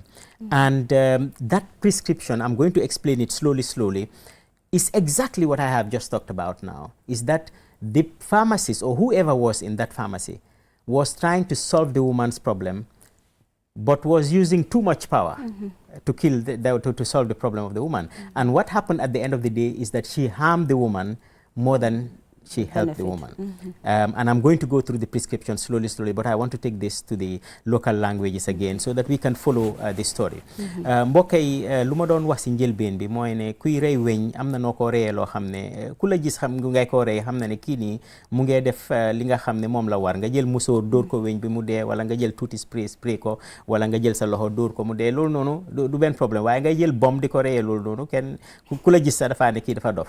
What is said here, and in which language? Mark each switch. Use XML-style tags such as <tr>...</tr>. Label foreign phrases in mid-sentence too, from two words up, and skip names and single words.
<en>And that prescription, I'm going to explain it slowly, is exactly what I have just talked about now, is that the pharmacist or whoever was in that pharmacy was trying to solve the woman's problem, but was using too much power to kill to solve the problem of the woman. And what happened at the end of the day is that she harmed the woman more than she helped the woman. And I'm going to go through the prescription slowly, but I want to take this to the local languages again so that we can follow the story.</en> <wo>Mbokk yi lu ma doon wax si njëlbeen bi mooy ne kuy rey weñ am na noo ko reyee loo xam ne ku la gis xam ngay ko rey xam na ne kii nii mu ngee def li nga xam ne moom la war, nga jël musóor dóor ko weñ bi mu dee, wala nga jël tuuti spray ko, wala nga jël sa loxo dóor ko mu dee. Loolu noonu du benn problème, waaye nga jël bom di ko reyee loolu noonu kenn ku la gis sa dafaa ne kii dafa dof.</wo>